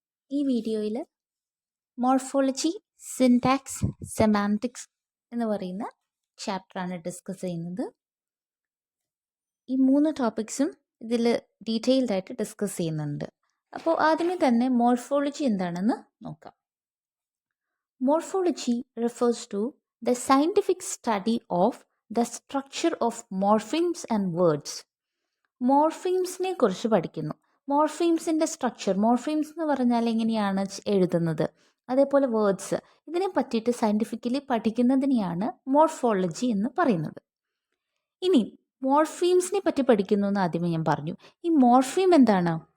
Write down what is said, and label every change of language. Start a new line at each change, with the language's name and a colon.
Malayalam: ഈ വീഡിയോയിൽ morphology, syntax, semantics എന്ന് പറയുന്ന ചാപ്റ്ററാണ് ഡിസ്കസ് ചെയ്യുന്നത്. ഈ 3 ടോപ്പിക്സും ഇതിൽ ഡീറ്റെയിൽഡ് ആയിട്ട് ഡിസ്കസ് ചെയ്യുന്നുണ്ട്. അപ്പോൾ ആദ്യമേ തന്നെ മോർഫോളജി എന്താണെന്ന് നോക്കാം.
English: Morphology refers to the scientific study of the structure of morphemes and words.
Malayalam: മോർഫീംസിനെ കുറിച്ച് പഠിക്കുന്നു. മോർഫീംസിൻ്റെ സ്ട്രക്ചർ, മോർഫീംസ് എന്ന് പറഞ്ഞാൽ എങ്ങനെയാണ് എഴുതുന്നത്, അതേപോലെ വേർഡ്സ്, ഇതിനെ പറ്റിയിട്ട് സയൻറ്റിഫിക്കലി പഠിക്കുന്നതിനെയാണ് മോർഫോളജി എന്ന് പറയുന്നത്. ഇനി മോർഫീംസിനെ പറ്റി പഠിക്കുന്നു എന്ന് ആദ്യമേ ഞാൻ പറഞ്ഞു. ഈ മോർഫീം എന്താണ്?